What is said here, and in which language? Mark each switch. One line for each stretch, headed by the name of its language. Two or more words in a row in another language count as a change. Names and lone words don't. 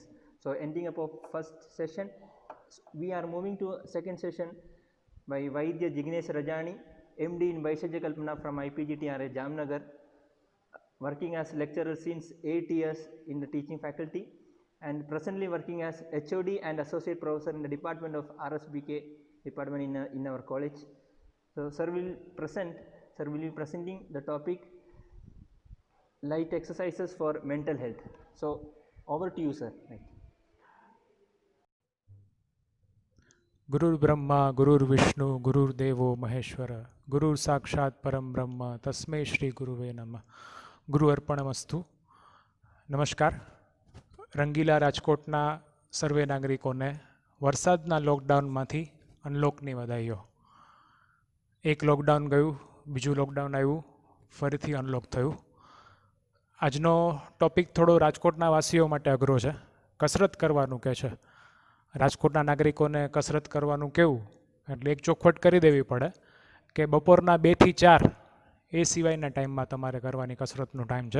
English: So ending up of first session, we are moving to second session by Vaidya Jignesh Rajani, MD in Vaishajya Kalpana from IPGTRA Jamnagar, working as lecturer since 8 years in the teaching faculty and presently working as HOD and associate professor in the department of RSBK department in our college. So sir will be presenting the topic light exercises for mental health. So over to you, sir.
Sanskrit: गुरुर् ब्रह्मा गुरुर्विष्णु गुरुर्देवो महेश्वर गुरुर् साक्षात् परम ब्रह्म तस्मै श्री गुरुवे नमः. गुरु अर्पणमस्तु. नमस्कार.
Gujarati: રંગીલા રાજકોટના સર્વે નાગરિકોને વરસાદના લૉકડાઉનમાંથી અનલૉકની વધાઈઓ. એક લૉકડાઉન ગયું, બીજું લૉકડાઉન આવ્યું, ફરીથી અનલૉક થયું. આજનો ટોપિક થોડો રાજકોટના વાસીઓ માટે અઘરો છે. કસરત કરવાનું કહે છે. રાજકોટના નાગરિકોને કસરત કરવાનું કેવું, એટલે એક ચોખવટ કરી દેવી પડે કે બપોરના 2 થી 4 એ સિવાયના ટાઈમમાં તમારે કરવાની કસરતનો ટાઈમ છે.